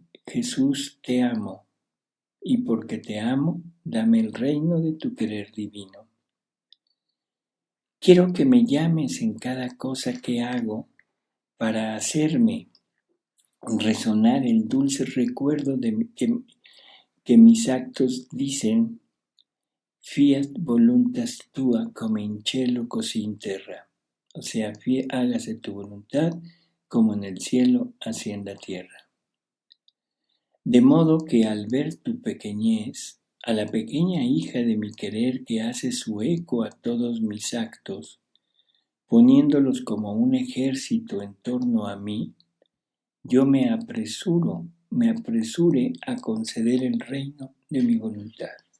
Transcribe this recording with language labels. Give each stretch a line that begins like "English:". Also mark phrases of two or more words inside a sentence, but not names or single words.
Spanish: Jesús, te amo, y porque te amo, dame el reino de tu querer divino. Quiero que me llames en cada cosa que hago para hacerme resonar el dulce recuerdo de que mis actos dicen
Latin: fiat voluntas tua
Italian: come in cielo così in terra.
Spanish: O sea, hágase tu voluntad como en el cielo, así en la tierra. De modo que al ver tu pequeñez, a la pequeña hija de mi querer que hace su eco a todos mis actos, poniéndolos como un ejército en torno a mí, yo me apresure a conceder el reino de mi voluntad.